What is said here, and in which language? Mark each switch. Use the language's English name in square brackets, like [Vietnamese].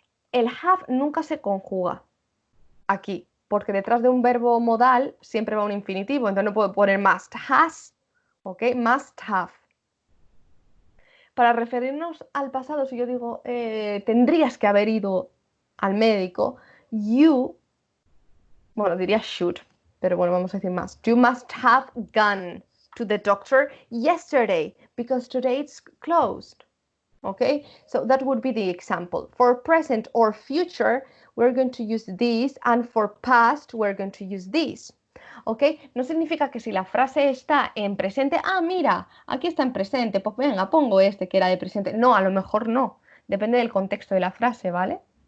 [Spanish] El have nunca se conjuga aquí, porque detrás de un verbo modal siempre va un infinitivo, entonces no puedo poner must has, ¿ok? Must have. Para referirnos al pasado, si yo digo tendrías que haber ido al médico, you, bueno, diría should, pero bueno, vamos a decir must. [English] You must have gone to the doctor yesterday because today it's closed. Okay, so that would be the example. For present or future, we're going to use this, and for past, we're going to use this. ¿Ok? [Spanish] No significa que si la frase está en presente, mira, aquí está en presente, pues venga, pongo este que era de presente. No, a lo mejor no. Depende del contexto de la frase, ¿vale?